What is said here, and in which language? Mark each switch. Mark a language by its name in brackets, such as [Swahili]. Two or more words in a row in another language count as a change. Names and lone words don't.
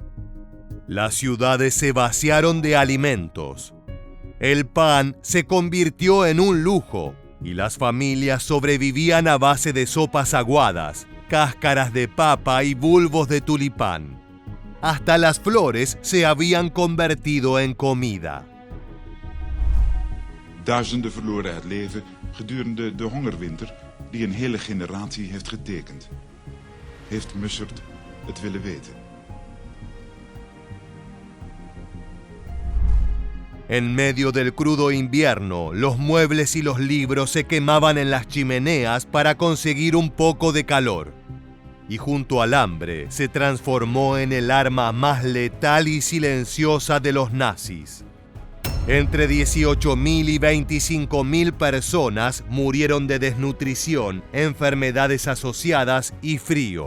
[Spanish] Las ciudades se vaciaron de alimentos. El pan se convirtió en un lujo y las familias sobrevivían a base de sopas aguadas, cáscaras de papa y bulbos de tulipán. Hasta las flores se habían convertido en comida. [Dutch] Duizenden verloren het leven gedurende de hongerwinter die een hele generatie heeft getekend. Heeft Muschert het willen weten? [Spanish] En medio del crudo invierno, los muebles y los libros se quemaban en las chimeneas para conseguir un poco de calor. Y junto al hambre se transformó en el arma más letal y silenciosa de los nazis. Entre 18.000 y 25.000 personas murieron de desnutrición, enfermedades asociadas y frío.